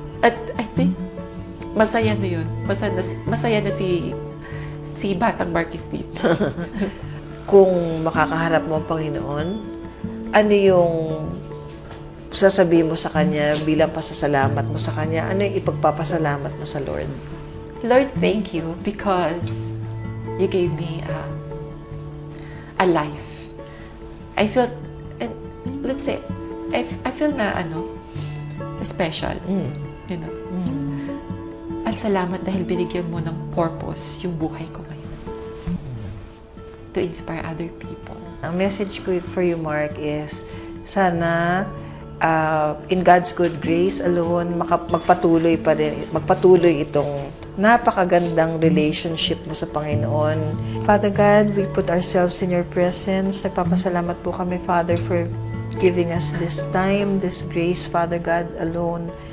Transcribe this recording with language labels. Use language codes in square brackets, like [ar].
[tl] At I think, masaya na yun. Masaya na si Batang Marky Steve. Kung makakaharap mo ang Panginoon, ano yung sasabihin mo sa Kanya bilang pasasalamat mo sa Kanya? Ano yung ipagpapasalamat mo sa Lord? [en] Lord, thank you because you gave me a life. I feel, and let's say, I feel [tl] na [en] special. You know? [tl] At salamat dahil binigyan mo ng purpose yung buhay ko ngayon. [en] To inspire other people. [tl] Ang message ko for you, Mark, is sana [en] in God's good grace alone, [tl] magpatuloy itong napakagandang relationship mo sa Panginoon. [en] Father God, we put ourselves in your presence. [tl] Nagpapasalamat po kami, [en] Father, for giving us this time, this grace, Father God, alone.